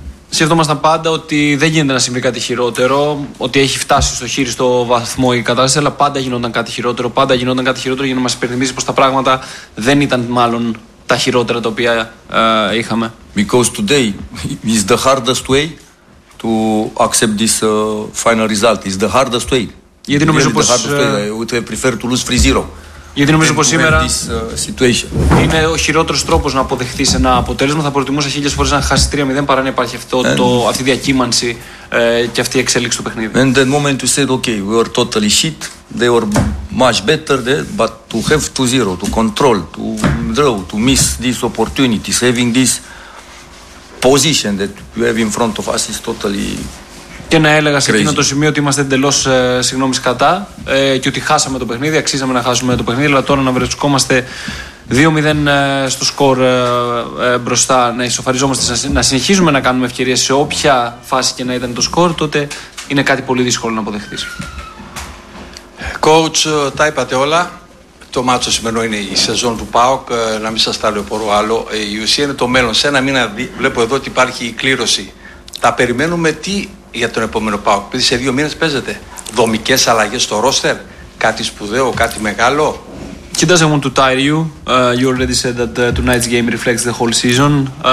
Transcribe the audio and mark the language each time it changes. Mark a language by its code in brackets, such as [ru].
[el] Σκεφτόμασταν πάντα ότι δεν γίνεται να συμβεί κάτι χειρότερο, ότι έχει φτάσει στο χείριστο βαθμό η κατάσταση, αλλά πάντα γινόταν κάτι χειρότερο. Πάντα γινόταν κάτι χειρότερο για να μας υπενθυμίσει πως τα πράγματα δεν ήταν μάλλον τα χειρότερα τα οποία είχαμε. [en] Because today is the hardest way to accept this final result. It's the hardest way. [el] Γιατί νομίζω πως [en] I prefer to lose 3-0. [el] Γιατί νομίζω πως σήμερα είναι ο χειρότερος τρόπος να αποδεχθείς ένα αποτέλεσμα. Θα προτιμούσα χίλιες φορές να χάσεις 3-0 παρά να υπάρχει αυτή η διακύμανση και αυτή η εξέλιξη του παιχνίδι. [en] And the moment you said, okay, we were totally shit, they were much better, but to have 2-0, to control, to draw, to miss this opportunity, having this position that you have in front of us is totally... [el] Και να έλεγα σε εκείνο το σημείο ότι είμαστε εντελώς συγγνώμη σκατά και ότι χάσαμε το παιχνίδι, αξίζαμε να χάσουμε το παιχνίδι, αλλά τώρα να βρισκόμαστε 2-0 στο σκορ μπροστά, να ισοφαριζόμαστε, να συνεχίζουμε να κάνουμε ευκαιρίες σε όποια φάση και να ήταν το σκορ, τότε είναι κάτι πολύ δύσκολο να αποδεχτείς. Coach, τα είπατε όλα. Το μάτσο σημερινό είναι η σεζόν του ΠΑΟΚ, να μην σας ταλαιπωρώ άλλο. Η ουσία είναι το μέλλον. Σε ένα μήνα βλέπω εδώ ότι υπάρχει η κλήρωση. Τα περιμένουμε τι για τον επόμενο ΠΑΟΚ, επειδή σε 2 μήνες παίζετε δομικές αλλαγές στο ρόστερ, κάτι σπουδαίο, κάτι μεγάλο? Κοιτάζε μου του Τάιριου, [en] you already said that tonight's game reflects the whole season.